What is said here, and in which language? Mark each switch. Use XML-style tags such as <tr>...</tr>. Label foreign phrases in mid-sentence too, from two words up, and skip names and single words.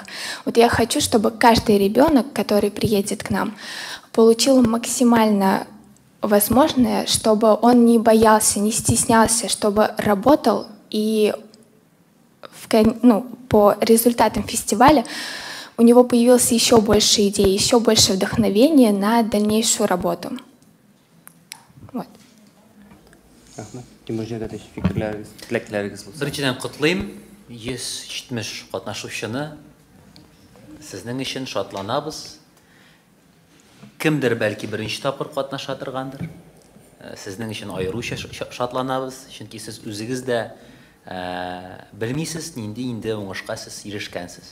<ru>Вот я хочу, чтобы каждый ребенок, который приедет к нам, получил максимально возможное, чтобы он не боялся, не стеснялся, чтобы работал и по результатам фестиваля у него появилось еще больше идей, еще больше вдохновения на дальнейшую работу. Вот.</ru> <tt>Беренчедән котлыйм, 170 катнашучыны. Сезнең өчен шатланабыз. Кемдер бәлки беренче тапкыр катнаша торгандыр. Сезнең өчен аеруча шатланабыз, чөнки сез үзегез дә белмисез, нинди уңышка сез ирешкәнсез.</tt>